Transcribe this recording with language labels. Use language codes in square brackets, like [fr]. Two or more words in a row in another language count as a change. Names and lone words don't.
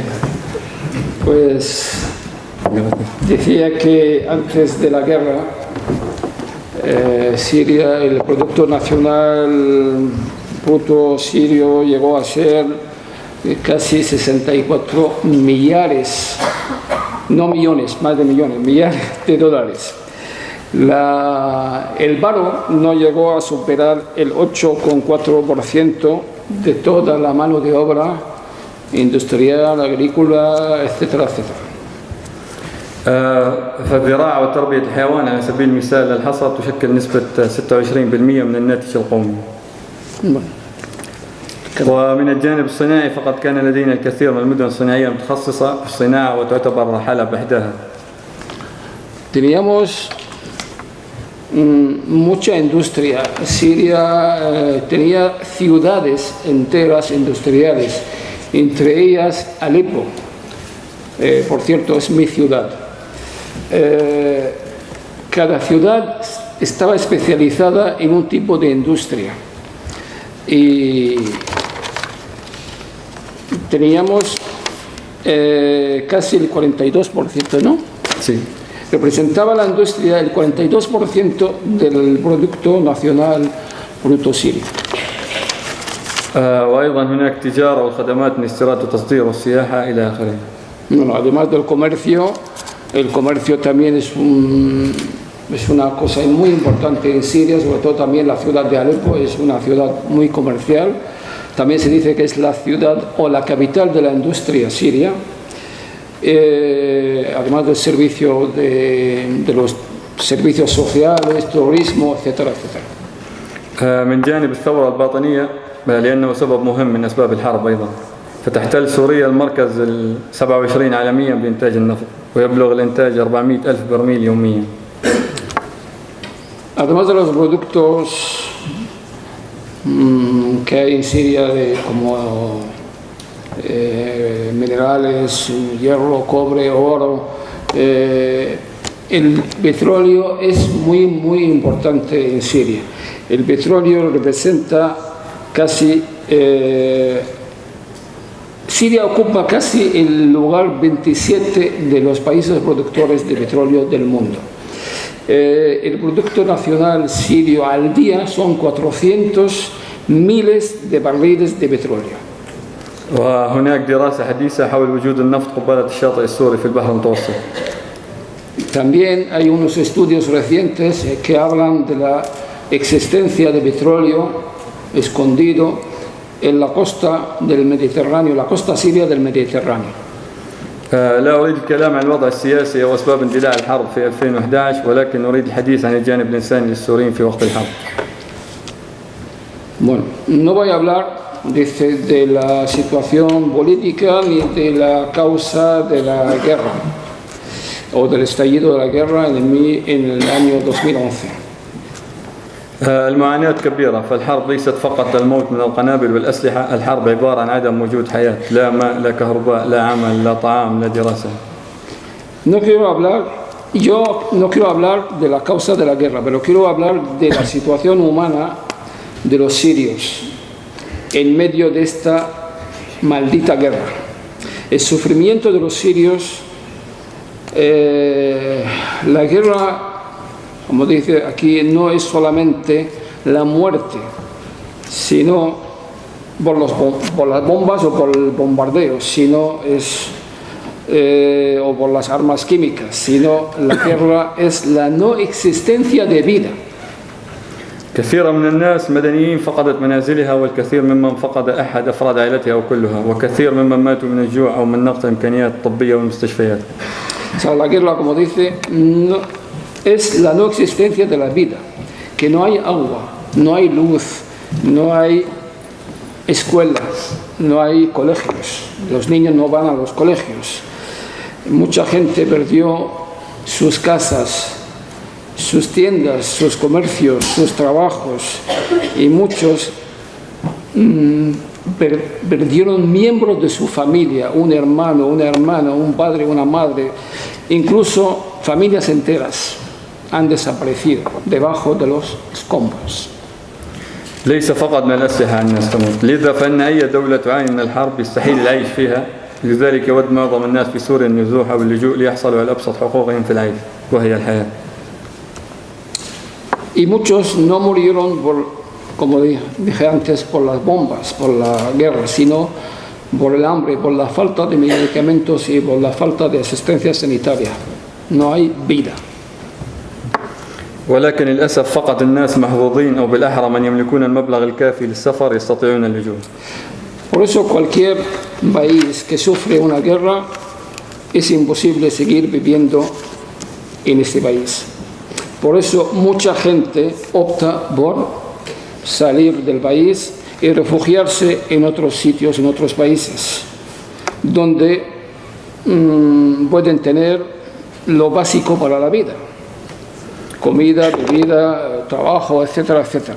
[es] Pues decía que antes de la guerra, Siria, el Producto Nacional Bruto sirio llegó a ser casi 64 millares, no millones, más de millones, millares de dólares. El paro no llegó a superar el 8,4% de toda la mano de obra industrial, agrícola, etcétera, etcétera. [ar] فالزراعة وتربية الحيوان على سبيل المثال للحصى تشكل نسبة 26% من الناتج القومي. ومن الجانب الصناعي فقد كان لدينا الكثير من المدن الصناعية متخصصة في الصناعة وتعتبر حلب إحداها. [es] Teníamos mucha industria. Siria tenía ciudades enteras industriales, entre ellas Alepo. Por cierto, es mi ciudad. Cada ciudad estaba especializada en un tipo de industria y teníamos casi el 42%, ¿no? Sí. Representaba la industria el 42% del Producto Nacional Bruto sirio. [ar] وأيضا هناك تجارة والخدمات من استيراد وتصدير والسياحة إلى آخره. [es] Bueno, además del comercio, el comercio también es una cosa muy importante en Siria, sobre todo también la ciudad de Alepo es una ciudad muy comercial. También se dice que es la ciudad o la capital de la industria siria. Además del servicio de los servicios sociales, turismo, etcétera, etcétera. [ar] من جانب الثورة الباطنية لأنه سبب مهم من أسباب الحرب أيضا، فتحتل سوريا المركز 27 عالميا بإنتاج النفط ويبلغ الإنتاج 400,000 برميل يوميا. [es] Además de los productos que hay en Siria como minerales, hierro, cobre, oro, el petróleo es muy importante en Siria. El petróleo representa casi, Siria ocupa casi el lugar 27 de los países productores de petróleo del mundo. El Producto Nacional Sirio al día son 400 miles de barriles de petróleo. [ar] وهناك دراسة حديثة حول وجود النفط قبالة الشاطئ السوري في البحر المتوسط. [es] También hay unos estudios recientes que hablan de la existencia de petróleo escondido en la costa del Mediterráneo, la costa siria del Mediterráneo. [ar] لا أريد الكلام عن الوضع السياسي أو أسباب اندلاع الحرب في 2011 ولكن أريد الحديث عن الجانب الإنساني للسوريين في وقت الحرب. [es] Bueno, no voy a hablar de la situación política ni de la causa de la guerra o del estallido de la guerra en el año 2011. [ar] المعاناة كبيرة، فالحرب ليست فقط الموت من القنابل والأسلحة، الحرب عبارة عن عدم وجود حياة، لا ماء، لا كهرباء، لا عمل، لا طعام، لا دراسة. [es] Yo no quiero hablar de la causa de la guerra, pero quiero hablar de la situación humana de los sirios en medio de esta maldita guerra. El sufrimiento de los sirios, la guerra, como dice aquí, no es solamente la muerte, sino por las bombas o por el bombardeo, sino o por las armas químicas, sino la guerra es la no existencia de vida. [ar] كثير من الناس مدنيين فقدت منازلها والكثير ممن فقد أحد أفراد عائلتها أو كلها وكثير ممن ماتوا من الجوع أو من نقص الإمكانيات الطبية والمستشفيات. [es] O sea, la guerra, como dice, no, es la no existencia de la vida, que no hay agua, no hay luz, no hay escuelas, no hay colegios, los niños no van a los colegios, mucha gente perdió sus casas, sus tiendas, sus comercios, sus trabajos y muchos perdieron miembros de su familia, un hermano, una hermana, un padre, una madre, incluso familias enteras han desaparecido debajo de los escombros. [ar] ليس فقط من الأسلحة الناس تموت، لذا فإن أي دولة تعاني من الحرب يستحيل العيش فيها، لذلك يود معظم الناس في سوريا النزوح أو اللجوء ليحصلوا على أبسط حقوقهم في العيش وهي الحياة. [es] Y muchos no murieron como dije antes, por las bombas, por la guerra, sino por el hambre, por la falta de medicamentos y por la falta de asistencia sanitaria. No hay vida. [ar] ولكن للأسف فقط الناس محظوظين أو بالأحرى من يملكون المبلغ الكافي للسفر يستطيعون اللجوء. [es] Por eso cualquier país que sufre una guerra es imposible seguir viviendo en este país. Por eso mucha gente opta por salir del país y refugiarse en otros sitios, en otros países, donde pueden tener lo básico para la vida: comida, bebida, trabajo, etcétera, etcétera.